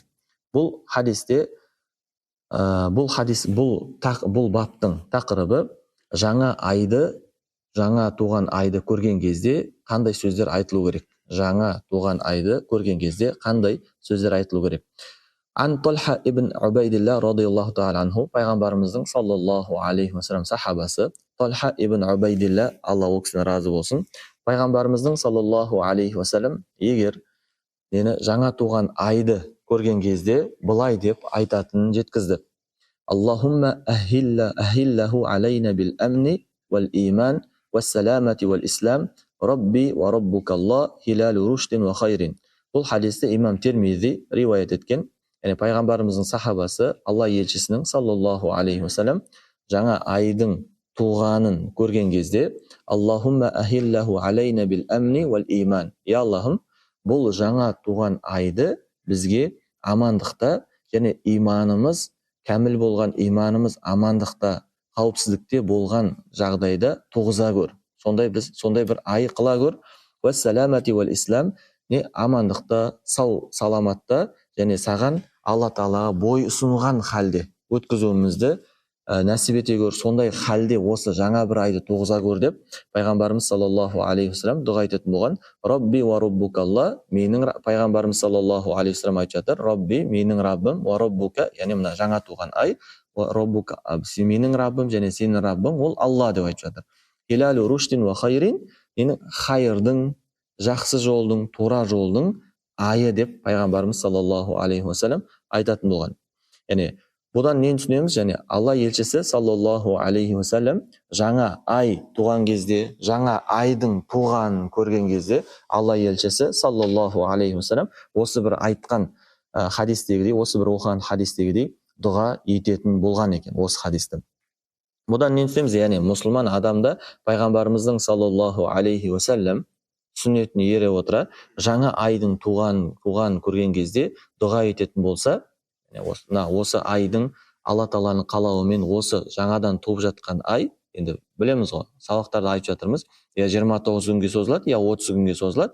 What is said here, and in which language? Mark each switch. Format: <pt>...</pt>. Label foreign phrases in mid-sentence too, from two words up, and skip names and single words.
<kk>Бұл хадисте бұл баптың тақырыбы жаңа туған айды көрген кезде қандай сөздер айтылу керек? Жаңа туған айды көрген кезде қандай сөздер айтылу керек?</kk> <ar>عن طلحة بن عبيد الله رضي الله تعالى عنه,</ar> <kk>пайғамбарымыздың</kk> <ar>صلى الله عليه وسلم</ar> <kk>сахабасы Талха ибн Убайдилла, Алла ол кісіден разы болсын, пайғамбарымыздың</kk> <ar>صلى الله عليه وسلم</ar> <kk>егер жаңа туған айды көрген кезде былай деп айтатынын жеткізді.</kk> <ar>اللهم أهله علينا بالأمن والإيمان والسلامة والإسلام ربي وربك الله هلال رشد وخير.</ar> <kk>Бұл хадисті имам Тирмизи риуаят еткен. Пайғамбарымыздың сахабасы Алла елшісінің</kk> <ar>صلى الله عليه وسلم</ar> <kk>жаңа айдың туғанын көрген кезде</kk> <ar>اللهم أهله علينا بالأمن والإيمان.</ar> <kk>Я Аллахым, бұл жаңа туған айды бізге амандықта және иманымыз, кәміл болған иманымыз амандықта, қауіпсіздікте болған жағдайда туғыза көр. Сондай бір ай қыла көр.</kk> <ar>والسلامة والإسلام,</ar> <kk>амандықта, саламатта және саған Алла Тағалаға бой ұсынған халде өткізуімізді нәсіп ете көр. Сондай халде осы жаңа бір айды туғыза көр деп пайғамбарымыз</kk> <ar>صلى الله عليه وسلم</ar> <kk>дұға айтатын болған.</kk> <ar>ربي وربك الله, пайғамбарымыз صلى الله عليه وسلم</ar> <kk>айтып жатыр. Рабби, менің Раббым,</kk> <ar>وربك,</ar> <kk>яғни мына жаңа туған ай,</kk> <ar>وربك,</ar> <kk>менің Раббым және сенің Раббың ол Алла деп айтып жатыр.</kk> <ar>هلال رشد وخير,</ar> <kk>хайырдың, жақсы жолдың, тура жолдың айы деп пайғамбарымыз</kk> <ar>صلى الله عليه وسلم</ar> <kk>айтатын болған. Бұдан нені түсінеміз? Және Алла елшісі</kk> <ar>صلى الله عليه وسلم</ar> <kk>жаңа ай туған кезде, жаңа айдың туғанын көрген кезде Алла елшісі</kk> <ar>صلى الله عليه وسلم</ar> <kk>осы бір айтқан хадистегідей, осы бір оқыған хадистегідей дұға ететін болған екен осы хадисті. Бұдан нені түсінеміз? Яғни мұсылман адамда пайғамбарымыздың</kk> <ar>صلى الله عليه وسلم</ar> <kk>сүннетіне ере отыра жаңа айдың туғанын көрген кезде дұға ететін болса, осы айдың Алла Тағаланың қалауымен осы жаңадан туып жатқан ай, енді білеміз ғой, сабақтарда айтып жатырмыз, я 29 күнге созылады, я 30 күнге созылады.</kk>